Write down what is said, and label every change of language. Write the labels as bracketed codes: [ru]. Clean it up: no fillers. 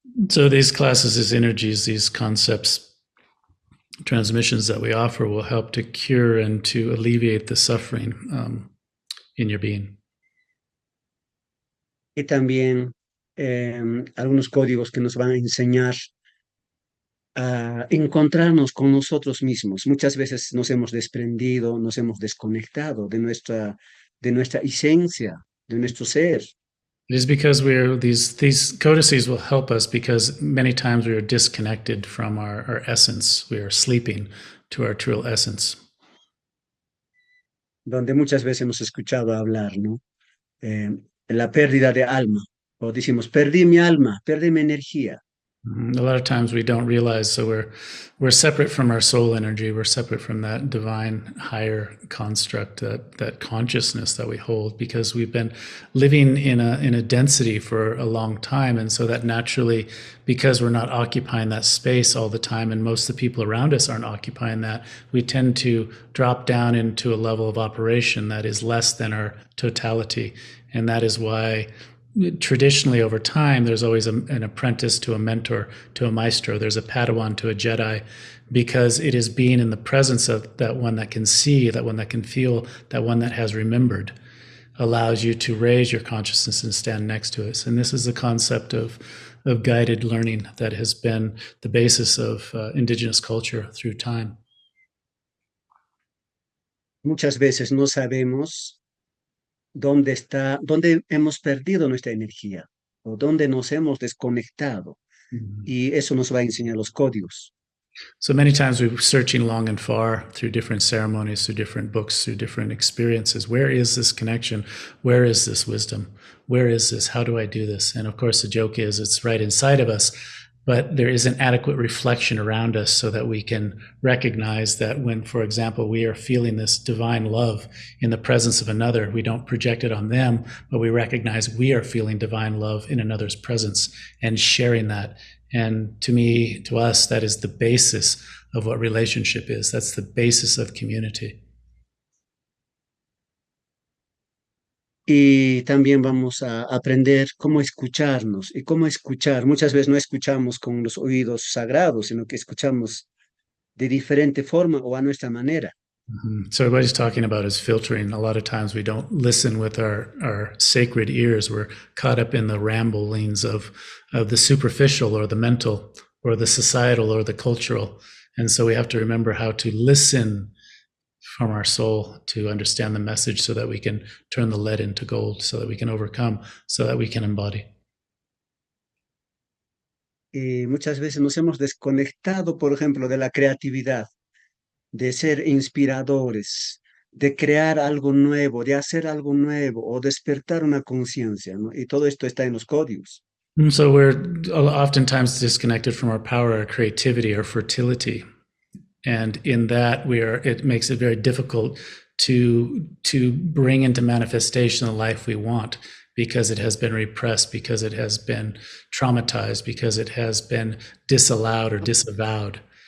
[en] So these classes, these energies, these concepts, transmissions that we offer will help to cure and to alleviate the suffering in your being. [es] Y también algunos códigos que nos van a enseñar a encontrarnos con nosotros mismos. Muchas veces nos hemos desprendido, nos hemos desconectado de nuestra esencia, de nuestro ser. [en] It is because we're these codices will help us because many times we are disconnected from our essence. We are sleeping to our true essence. [es] donde muchas veces hemos escuchado hablar, ¿no? La pérdida de alma, o decimos, perdí mi alma, perdí mi energía. [en] A lot of times we don't realize, so we're separate from our soul energy. We're separate from that divine higher construct, that consciousness that we hold, because we've been living in a density for a long time, and so that naturally, because we're not occupying that space all the time, and most of the people around us aren't occupying that, we tend to drop down into a level of operation that is less than our totality, and that is why traditionally over time there's always an apprentice to a mentor to a maestro, there's a padawan to a jedi, because it is being in the presence of that one that can see, that one that can feel, that one that has remembered, allows you to raise your consciousness and stand next to us. And this is the concept of guided learning that has been the basis of indigenous culture through time. Muchas veces no sabemos dónde está, dónde hemos perdido nuestra energía o dónde nos hemos desconectado. Y eso nos va a enseñar los códigos. So many times we're searching long and far through different ceremonies, through different books, through different experiences. Where is this connection? Where is this wisdom? Where is this? How do I do this? And of course, the joke is it's right inside of us, but there isn't adequate reflection around us so that we can recognize that when, for example, we are feeling this divine love in the presence of another, we don't project it on them, but we recognize we are feeling divine love in another's presence and sharing that. And to me, to us, that is the basis of what relationship is. That's the basis of community. [es] Y también vamos a aprender cómo escucharnos y cómo escuchar. Muchas veces no escuchamos con los oídos sagrados, sino que escuchamos de diferente forma o a nuestra manera. [en] So everybody's talking about is filtering. A lot of times we don't listen with our sacred ears. We're caught up in the ramblings of the superficial or the mental or the societal or the cultural. And so we have to remember how to listen from our soul to understand the message so that we can turn the lead into gold, so that we can overcome, so that we can embody. [es] Y muchas veces nos hemos desconectado, por ejemplo, de la creatividad, de ser inspiradores, de crear algo nuevo, de hacer algo nuevo o despertar una conciencia, ¿no? Y todo esto está en los códigos. [en] So we're oftentimes disconnected from our power, our creativity, our fertility. And in that it makes it very difficult to bring into manifestation the life we want, because it has been repressed, because it has been traumatized, because it has been disallowed or disavowed.